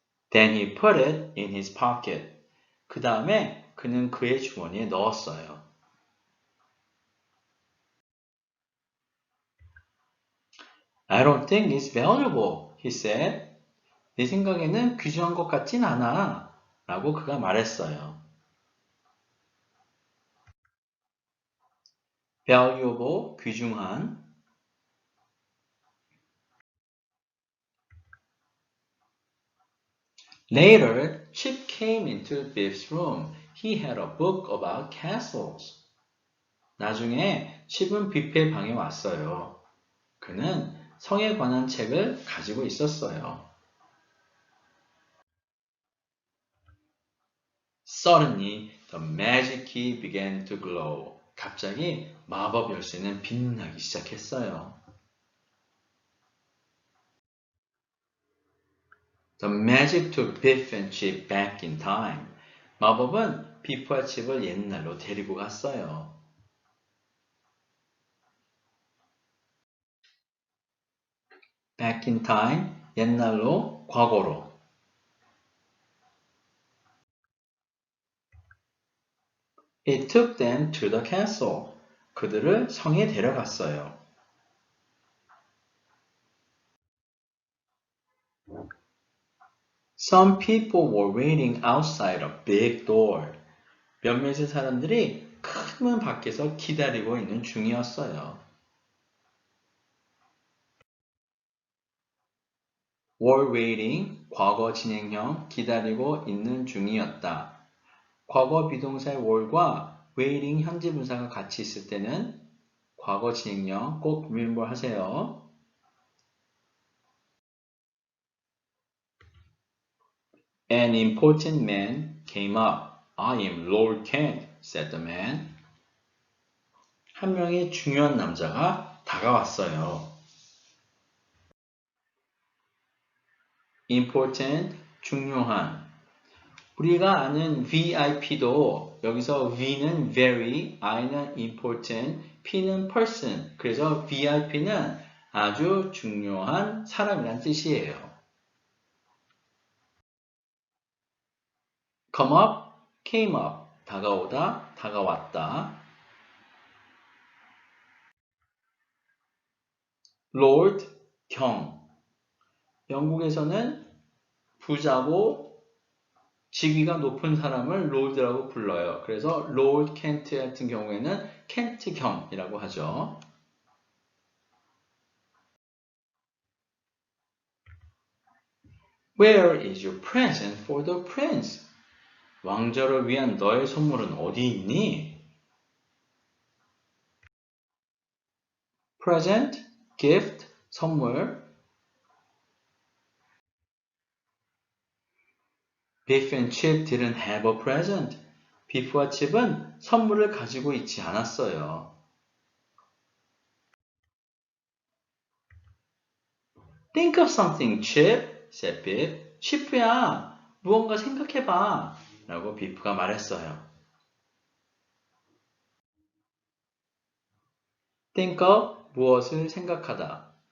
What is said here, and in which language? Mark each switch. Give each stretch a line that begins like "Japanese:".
English: Then he put it in his pocket.
Korean: 그 다음에 그는 그의 주머니에 넣었어요.
English: I don't think it's valuable, he said.
Korean: 내 생각에는 귀중한 것 같진 않아. 라고 그가 말했어요.
English: valuable, 귀중한. Later, Chip came into Biff's room. He had a book about castles.
Korean: 나중에 칩은 뷔페의 방에 왔어요. 그는 성에 관한 책을 가지고 있었어요.
English: Suddenly, the magic key began to glow.
Korean: 갑자기 마법 열쇠는 빛나기 시작했어요.
English: The magic took Biff and Chip back in time.
Korean: 마법은 비프와 칩을 옛날로 데리고 갔어요.
English: Back in time,
Korean: 옛날로, 과거로.
English: It took them to the castle.
Korean: 그들을 성에 데려갔어요.
English: Some people were waiting outside a big door.
Korean: 몇몇의 사람들이 큰 문 밖에서 기다리고 있는 중이었어요.
English: were waiting,
Korean: 과거 진행형, 기다리고 있는 중이었다. 과거 비동사의 were과 waiting 현재 분사가 같이 있을 때는 과거 진행형 꼭 remember 하세요.
English: An important man came up. I am Lord Kent, said the man.
Korean: 한 명의 중요한 남자가 다가왔어요. important, 중요한. 우리가 아는 VIP도 여기서 V는 very, I는 important, P는 person. 그래서 VIP는 아주 중요한 사람이란 뜻이에요.
English: come up, came up.
Korean: 다가오다, 다가왔다.
English: Lord, 경.
Korean: 영국에서는 부자고 직위가 높은 사람을 롤드라고 불러요. 그래서 롤드 켄트 같은 경우에는 켄트 경이라고 하죠.
English: Where is your present for the prince?
Korean: 왕자를 위한 너의 선물은 어디 있니?
English: Present, gift, 선물. Biff and Chip didn't have a present.
Korean: 비프와 칩은 선물을 가지고 있지 않았어요.
English: Think of something, Chip, said Biff.
Korean: 치프야, 무언가 생각해봐. 라고 비프가 말했어요.
English: think of
Korean: 무엇을 생각하다.